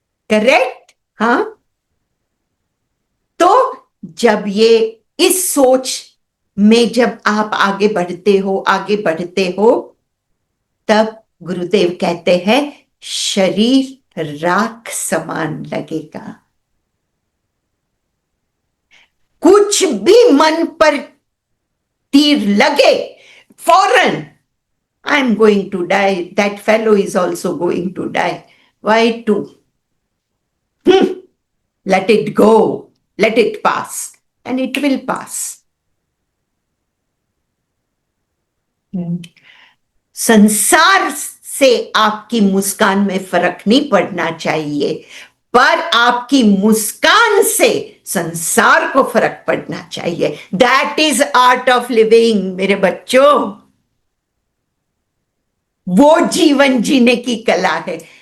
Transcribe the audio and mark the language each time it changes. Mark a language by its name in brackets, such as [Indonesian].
[Hindi] Correct? हाँ, तो जब ये इस सोच में जब आप आगे बढ़ते हो, तब गुरुदेव कहते हैं शरीर राख समान लगेगा। कुछ भी मन पर तीर लगे, फौरन [English] I am going to die, that fellow is also going to die, why to? Let it go, let it pass, and it will pass. [Hindi] संसार से आपकी मुस्कान में फर्क नहीं पड़ना चाहिए, पर आपकी मुस्कान से संसार को फर्क पड़ना चाहिए। [English] that is art of living [Hindi] मेरे बच्चों, वो जीवन जीने की कला है।